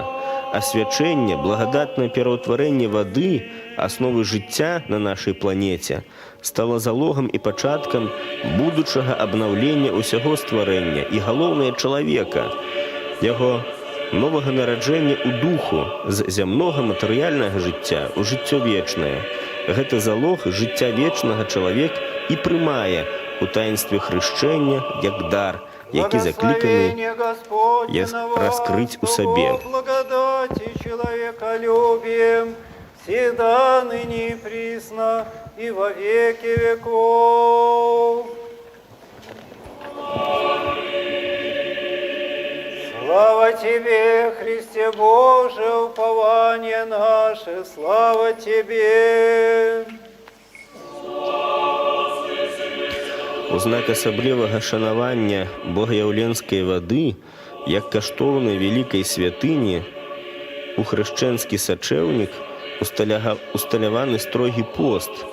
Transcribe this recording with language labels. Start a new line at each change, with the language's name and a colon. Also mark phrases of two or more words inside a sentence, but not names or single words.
Belarusian: Асвячэнне, благадатнае пераўтварэнне вады, асновы жыцця на нашай планеце, стала залогам і пачаткам будучага абнаўлення ўсяго стварэння і, галоўнае, чалавека, яго новага нараджэння ў духу з зямнога матэрыяльнага жыцця ў жыццё вечнае. Гэта залог жыцця вечнага чалавек і прымае у таінстве хрышчэння як дар, які закліканы раскрыць у сабе.
Church Slavic: Благодати человеколюбием, всегда, ныне и присно, и во веки веков. Слава Тебе, Христе Боже, упование наше, слава Тебе!
Belarusian: У знак асаблівага шанавання богаяўленскай вады, як каштоўнай вялікай святыні, у хрышчэнскі сачэўнік усталяваны строгі пост.